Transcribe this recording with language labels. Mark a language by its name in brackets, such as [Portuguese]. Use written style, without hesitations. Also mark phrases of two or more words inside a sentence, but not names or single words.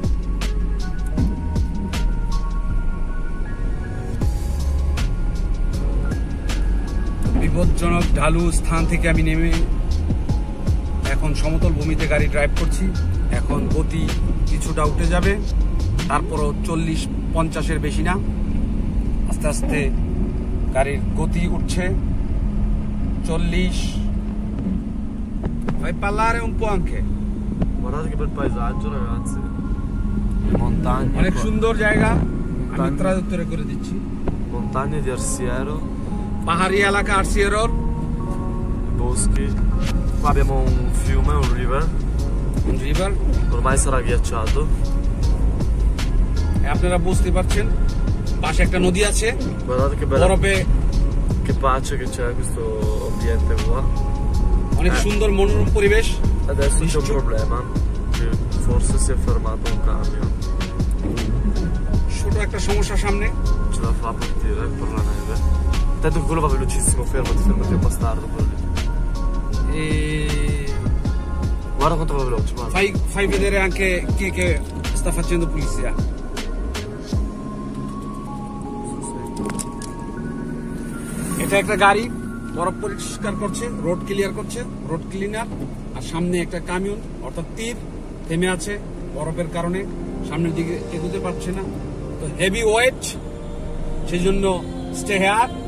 [Bangla] বিপজ্জনক ঢালু স্থান থেকে আমি নেমে এখন সমতল ভূমিতে গাড়ি ড্রাইভ করছি। এখন গতি কিছুটা উঠে যাবে, তারপরও 40-50-এর বেশি না। আস্তে আস্তে গাড়ির গতি উঠছে 40। [Italian] Vai parlare un po' anche. Guardate che bel paesaggio, ragazzi. Montagne. [Bangla] অনেক সুন্দর জায়গা, আমি ট্রাদুত্তরে করে দিচ্ছি। [Italian] Montagne di Arsiero. [Bangla] পাহাড়ি এলাকা আরসিয়েরোর। [Italian] Boschi. Qua abbiamo un fiume, un river. Un river. Ormai sarà ghiacciato. [Bangla] আপনারা বুঝতে পারছেন পাশে একটা নদী আছে। [Italian] Guardate che bella. [Bangla] বরফে [Italian] Che pace che c'è questo ambiente qua. [Bangla] অনেক সুন্দর মনোরম পরিবেশ। [Italian] Adesso c'è un problema, che forse si è fermato un camion. [Bangla] ছোট একটা সমস্যা সামনে। [Italian] Ce la fa partire per la neve. Tanto che quello va velocissimo, fermati, è bastardo quello lì. E Guarda quanto va veloce, guarda. fai vedere anche chi è che sta facendo pulizia. [Bangla] এটা একটা গাড়ি বরফ পরিষ্কার করছে, [English] road clear [Bangla] করছে, [English] road cleaner. [Bangla] আর সামনে একটা কামিয়ন অর্থাৎ তীর থেমে আছে বরফের কারণে, সামনের দিকে এগোতে পারছে না, তো [English] heavy weight, [Bangla] সেই জন্য [English] stay here.